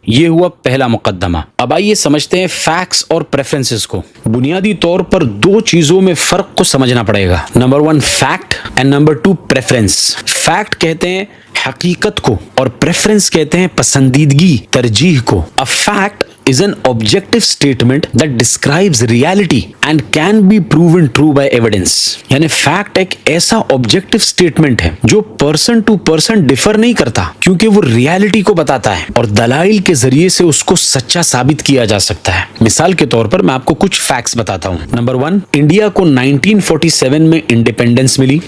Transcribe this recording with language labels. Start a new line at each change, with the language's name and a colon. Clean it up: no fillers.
Hindi: ये हुआ पहला मुकद्दमा। अब आइए समझते हैं फैक्ट्स और प्रेफरेंसेस को। बुनियादी तौर पर दो चीजों में फर्क को समझना पड़ेगा। Number 1 fact and number 2 preference. Fact कहते हैं हकीकत को और प्रेफरेंस कहते हैं पसंदीदगी, तरजीह को।
English: A fact is an objective statement that describes reality and can be proven true by evidence।
Hindi: यानी फैक्ट एक ऐसा ऑब्जेक्टिव स्टेटमेंट है जो पर्सन टू पर्सन डिफर नहीं करता, क्योंकि वो रियलिटी को बताता है और दलाइल के जरिए से उसको सच्चा साबित किया जा सकता है। मिसाल के तौर पर मैं आपको कुछ फैक्ट्स बताता हूँ। नंबर 1, इंडिया को 1947 में इंडिपेंडेंस मिली।